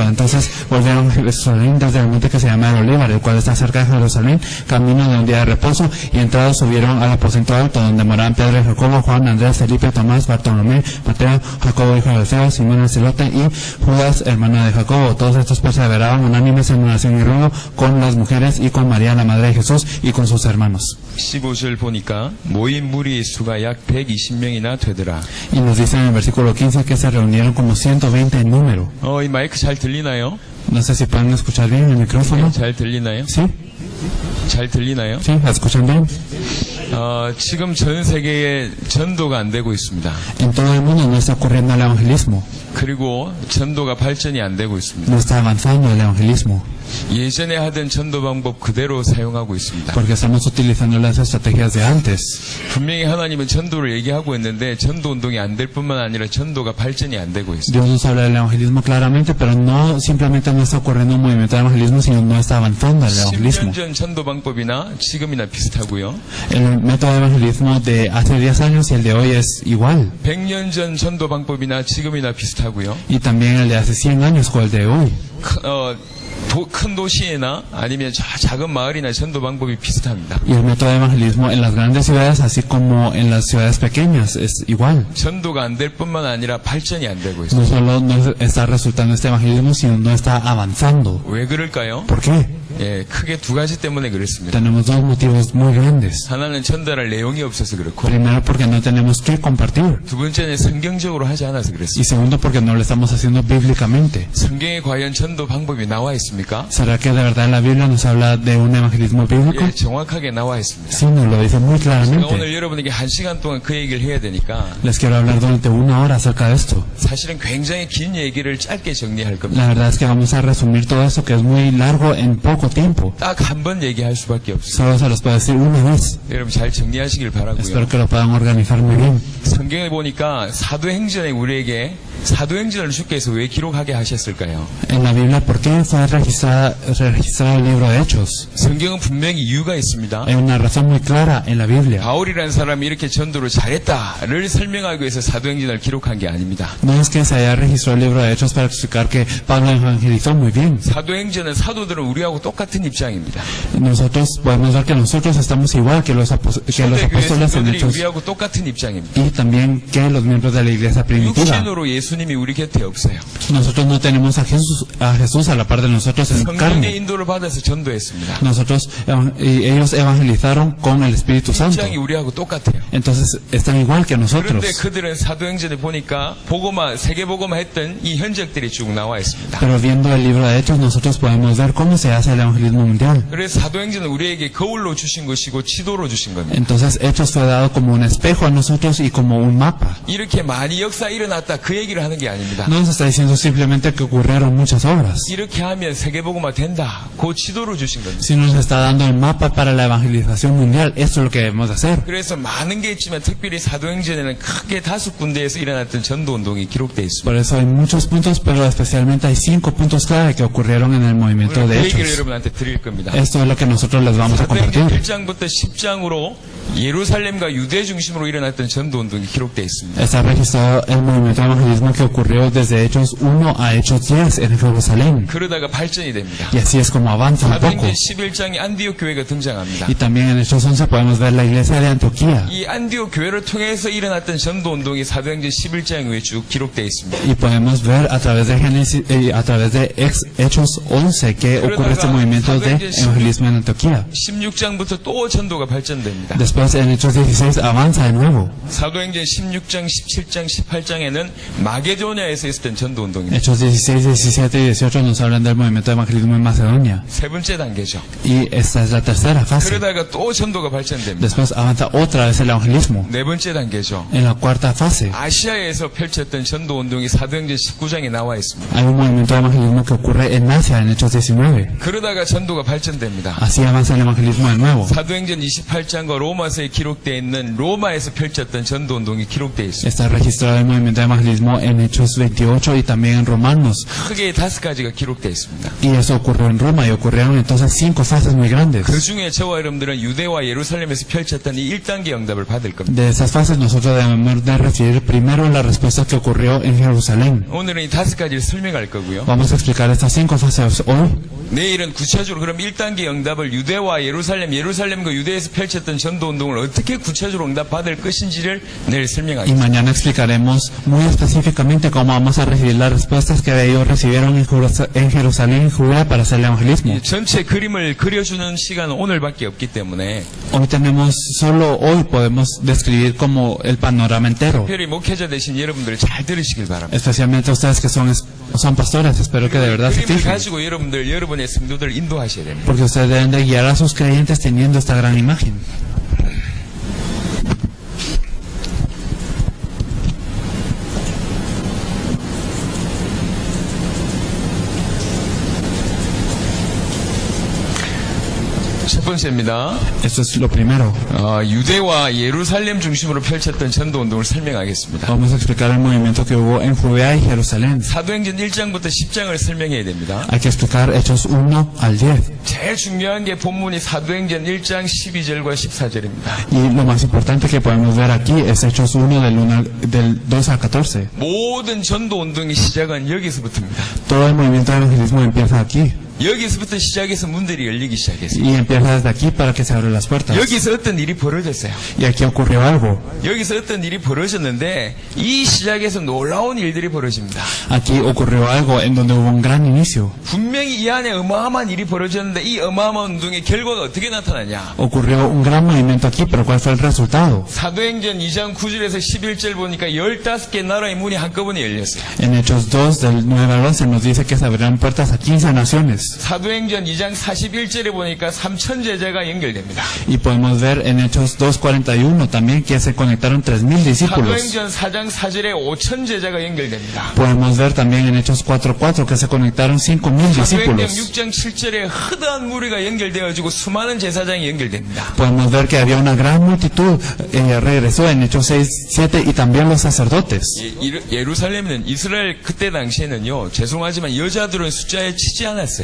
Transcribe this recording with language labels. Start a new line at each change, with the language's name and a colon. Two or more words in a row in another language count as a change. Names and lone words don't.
Spanish: Entonces volvieron a Jerusalén desde el monte que se llama el Olivar, el cual está cerca de Jerusalén, camino de un día de reposo, y entrados subieron al aposento alto, donde moraban Pedro y Jacobo, Juan, Andrés, Felipe, Tomás, Bartolomé, Mateo, Jacobo hijo de Alfeo, Simón el Celote y Judas, hermano de Jacobo. Todos estos perseveraban unánimes en oración y ruego con las mujeres y con María la madre de Jesús y con sus hermanos.
Korean: 15절 보니까 모인 무리 수가 약 120명이나 되더라.
Spanish: Y nos dice en el versículo 15 que se reunieron como 120 en número.
Korean: 이 마이크 잘 들리나요?
Spanish: No sé si pueden escuchar bien el micrófono.
Korean: 잘 들리나요?
Spanish: ¿Sí?
Korean: 잘 들리나요?
Spanish: ¿Sí? ¿Escuchan bien?
Korean: 지금 전 세계에 전도가 안 되고 있습니다.
Spanish: En todo el mundo no está ocurriendo el evangelismo.
Korean: 그리고 전도가 발전이 안 되고 있습니다.
Spanish: No está avanzando el evangelismo.
Korean: 예전에 하던 전도 방법 그대로 사용하고 있습니다.
Spanish: Porque estamos utilizando las estrategias de antes.
Korean: 분명히 하나님은 전도를 얘기하고 있는데 전도 운동이 안 될 뿐만 아니라 전도가 발전이 안 되고 있습니다.
Spanish: Dios nos habla del evangelismo claramente, pero no simplemente no está ocurriendo un movimiento de evangelismo, sino no está avanzando el evangelismo.
Korean: 10년 전 전도 방법이나 지금이나 비슷하고요.
Spanish: El método de evangelismo de hace 10 años y el de hoy es igual.
Korean: 100년 전 전도 방법이나 지금이나 비슷하고요.
Spanish: Y también el de hace 100 años o el de hoy.
Korean: 큰 도시나 아니면 작은 마을이나 전도 방법이 비슷합니다.
Spanish: Y el método de evangelismo en las grandes ciudades, así como en las ciudades pequeñas, es igual.
Korean: 전도가 안 될 뿐만 아니라 발전이 안 되고
Spanish: No
Korean: 있습니다.
Spanish: solo no está resultando este evangelismo, sino no está avanzando.
Korean: 왜 그럴까요?
Spanish: ¿Por qué?
Korean: 크게 두 가지 때문에 그렇습니다.
Spanish: Tenemos dos motivos muy grandes.
Korean: 하나는 전달할 내용이 없어서 그렇고,
Spanish: Primero, porque no tenemos que compartir.
Korean: 두 번째는 성경적으로 하지 않아서
Spanish: Y
Korean: 그렇습니다.
Spanish: segundo, porque no lo estamos haciendo bíblicamente.
Korean: 성경에 과연 전도 방법이 나와 있습니까?
Spanish: ¿Será que de verdad la Biblia nos habla de un evangelismo bíblico?
Korean: 정확하게 나와 있습니다.
Spanish: Sí, nos lo dice muy
Korean: 제가 오늘
Spanish: claramente.
Korean: 여러분에게 1시간 동안 그 얘기를 해야 되니까
Spanish: Les quiero hablar durante 1 hora acerca de esto.
Korean: 사실은 굉장히 긴 얘기를 짧게 정리할 겁니다.
Spanish: La verdad es que vamos a resumir todo eso que es muy largo en poco tiempo.
Korean: 딱 한 번 얘기할 수밖에 없습니다.
Spanish: Solo se los puedo decir una vez.
Korean: 여러분 잘 정리하시길 바라고요.
Spanish: Espero que lo puedan organizar muy bien.
Korean: 성경에 보니까 사도행전에 우리에게 사도행전을 주께서 왜 기록하게 하셨을까요?
Spanish: En la Biblia, ¿por qué fue registrado el libro de Hechos?
Korean: 성경은 분명히 이유가 있습니다.
Spanish: Hay una razón muy clara en la Biblia.
Korean: 바울이라는 사람이 이렇게 전도를 잘했다를 설명하기 위해서 사도행전을 기록한 게 아닙니다.
Spanish: No es que se haya registrado el libro de Hechos para explicar que Pablo evangelizó muy bien.
Korean: 사도행전은 사도들은 우리하고 똑같은 입장입니다.
Spanish: Nosotros podemos ver que nosotros estamos igual que los apóstoles en
Korean: 성도들이
Spanish: Hechos
Korean: 우리하고 똑같은 입장입니다.
Spanish: y también que los miembros de la iglesia primitiva.
Korean: 육신으로 예수님이 우리 곁에 없어요.
Spanish: Nosotros no tenemos a Jesús a la par de nosotros en
Korean: 성령의
Spanish: carne.
Korean: 인도를 받아서 전도했습니다.
Spanish: Ellos evangelizaron con el Espíritu Santo.
Korean: 입장이 우리하고 똑같아요.
Spanish: Entonces están igual que nosotros.
Korean: 그런데 그들은 사도행전에 보니까 복음화, 세계복음화 했던 이 현적들이 쭉 나와 있습니다.
Spanish: Pero viendo el libro de Hechos nosotros podemos ver cómo se hace el evangelismo mundial.
Korean: 그래서 사도행전은 우리에게 거울로 주신 것이고 지도로 주신 겁니다.
Spanish: Entonces Hechos fue dado como un espejo a nosotros y como un mapa.
Korean: 이렇게 많이 역사 일어났다 그 얘기를 하는 게 아닙니다.
Spanish: No nos está diciendo simplemente que ocurrieron muchas obras,
Korean: 이렇게 하면 세계복음화 된다. 그 지도로 주신 겁니다.
Spanish: sino nos está dando el mapa para la evangelización mundial. Esto es lo que debemos de hacer.
Korean: 그래서 많은 게 있지만 특별히 사도행전에는 크게 5군데에서 일어났던 전도운동이 기록되어 있습니다.
Spanish: Por eso hay muchos puntos, pero especialmente hay 5 puntos clave que ocurrieron en el movimiento
Korean: 오늘
Spanish: de
Korean: 그 얘기를
Spanish: Hechos.
Korean: 여러분한테 드릴 겁니다.
Spanish: Esto es lo que nosotros les vamos a compartir.
Korean: 사도행전 1장부터 10장으로 예루살렘과 유대 중심으로 일어났던 전도운동이 기록되어 있습니다.
Spanish: Está registrado el movimiento de evangelismo mismo que ocurrió desde Hechos 1 a Hechos 10 en Jerusalén.
Korean: 그러다가 발전이 됩니다.
Spanish: Y así es como avanza un poco.
Korean: 사도행전 11장에 안디옥 교회가 등장합니다.
Spanish: Y también en Hechos 11 podemos ver la iglesia de Antioquía.
Korean: 이 안디옥 교회를 통해서 일어났던 전도 운동이 사도행전 11장 위에 쭉 기록되어 있습니다.
Spanish: Y podemos ver a través de Hechos 11 que ocurre este movimiento de evangelismo en Antioquía.
Korean: 16장부터 또 전도가 발전됩니다.
Spanish: Después en Hechos 16 avanza de nuevo.
Korean: 사도행전 16장, 17장, 18장에는 마게도냐에서 있었던 전도 운동입니다.
Spanish: Hechos 16, 17 y 18 nos hablan del movimiento de evangelismo en Macedonia.
Korean: 세 번째 단계죠.
Spanish: Y esta es la tercera fase.
Korean: 그러다가 또 전도가 발전됩니다.
Spanish: Después avanza otra vez el evangelismo.
Korean: 네 번째 단계죠.
Spanish: En la cuarta fase
Korean: 아시아에서 펼쳤던 전도 운동이 사도행전 19장에 나와 있습니다.
Spanish: hay un movimiento de evangelismo que ocurre en Asia en Hechos 19.
Korean: 그러다가 전도가 발전됩니다.
Spanish: Así avanza el evangelismo de nuevo.
Korean: 사도행전 28장과 로마서에 기록되어 있는 로마에서 펼쳤던 전도 운동이 기록되어 있습니다.
Spanish: Está registrado el movimiento de evangelismo en Hechos 28 y también en Romanos.
Korean: 크게 5가지가 기록되어 있습니다.
Spanish: Y eso ocurrió en Roma y ocurrieron entonces 5 fases muy grandes.
Korean: 그 중에 저와 여러분들은 유대와 예루살렘에서 펼쳤던 이 1단계 응답을 받을 겁니다.
Spanish: De esas fases nosotros debemos de recibir primero la respuesta que ocurrió en Jerusalén.
Korean: 오늘은 이 5가지를 설명할 거고요.
Spanish: Vamos a explicar estas 5 fases hoy.
Korean: 내일은 구체적으로 그럼 1단계 응답을 유대와 예루살렘과 유대에서 펼쳤던 전도 운동을 어떻게 구체적으로 응답받을 것인지를 내일
Spanish: Y
Korean: 설명하겠습니다.
Spanish: mañana explicaremos muy específicamente cómo vamos a recibir las respuestas que ellos recibieron en Jerusalén y Judea para hacer el evangelismo.
Korean: 이 전체 그림을 그려주는 시간은 오늘밖에 없기 때문에
Spanish: Hoy tenemos, solo hoy podemos describir como el panorama entero.
Korean: 특별히 목회자 되신 여러분들 잘 들으시길 바랍니다.
Spanish: Especialmente ustedes que son pastores, espero que de verdad se
Korean: 그림을
Spanish: fijen.
Korean: 가지고 여러분의 성도들을 인도하셔야 됩니다.
Spanish: Porque ustedes deben de guiar a sus creyentes teniendo esta gran imagen.
Korean: 첫 번째입니다.
Spanish: Esto es lo primero.
Korean: 유대와 예루살렘 중심으로 펼쳤던 전도 운동을 설명하겠습니다.
Spanish: Vamos a explicar el movimiento que hubo en Judea y Jerusalén.
Korean: 사도행전 1장부터 10장을 설명해야 됩니다.
Spanish: Hay que explicar Hechos 1 al 10.
Korean: 제일 중요한 게 본문이 사도행전 1장 12절과 14절입니다.
Spanish: Y lo más importante que podemos ver aquí es Hechos 1 del 2 al 14.
Korean: 모든 전도 운동의 시작은 여기서부터입니다.
Spanish: Todo el movimiento de evangelismo empieza aquí.
Korean: 여기서부터 시작해서 문들이 열리기 시작했어요.
Spanish: Y empieza desde aquí para que se abran las puertas.
Korean: 여기서 어떤 일이 벌어졌어요.
Spanish: Y aquí ocurrió algo.
Korean: 여기서 어떤 일이 벌어졌는데 이 시작에서 놀라운 일들이 벌어집니다.
Spanish: Aquí ocurrió algo en donde hubo un gran inicio.
Korean: 분명히 이 안에 어마어마한 일이 벌어졌는데 이 어마어마한 운동의 결과가 어떻게 나타나냐.
Spanish: Ocurrió un gran movimiento aquí, pero ¿cuál fue el resultado?
Korean: 사도행전 2장 9절에서 11절 보니까 15개 나라의 문이 한꺼번에 열렸어요.
Spanish: En Hechos 2 del 9 al 11 nos dice que se abrirán puertas a 15 naciones.
Korean: 사도행전 2장 41절에 보니까 3천 제자가 연결됩니다.
Spanish: Y podemos ver en Hechos 2:41 también que se conectaron 3,000 discípulos.
Korean: 사도행전 4장 4절에 5천 제자가 연결됩니다.
Spanish: Podemos ver también en Hechos 4:4 que se conectaron 5,000
Korean: 사도행전
Spanish: discípulos.
Korean: 6장 7절에 허다한 무리가 연결되어지고 수많은 제사장이 연결됩니다.
Spanish: Podemos ver que había una gran multitud, regresó en Hechos 6:7 y también los sacerdotes.
Korean: 예루살렘은 이스라엘 그때 당시에는요, 죄송하지만 여자들은 숫자에 치지 않았어요.